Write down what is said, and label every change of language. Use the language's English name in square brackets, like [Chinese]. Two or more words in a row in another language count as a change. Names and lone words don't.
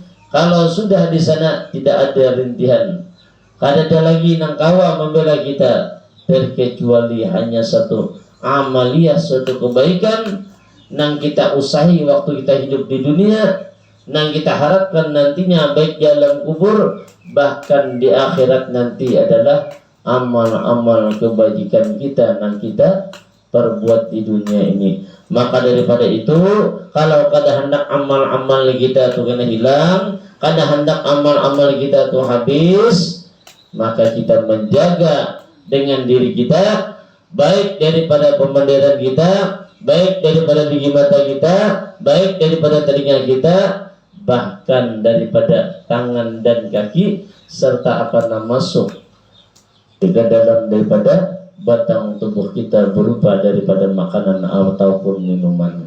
[Indonesian] Kalau sudah di sana tidak ada rintihan, kada ada lagi nang kawan membela kita, terkecuali hanya satu amaliyah, suatu kebaikan nang kita usahi waktu kita hidup di dunia, nang kita harapkan nantinya baik di alam kubur bahkan di akhirat nanti adalah amal-amal kebajikan kita nang kita perbuat di dunia ini. Maka daripada itu, kalau kada hendak amal-amal kita tu kena hilang, kada hendak amal-amal kita tu habis, maka kita menjaga dengan diri kita, baik daripada pemandiran kita, baik daripada gigi mata kita, baik daripada telinga kita, bahkan daripada tangan dan kaki, serta akan masuk ke dalam daripada batang tubuh kita berupa daripada makanan ataupun minuman.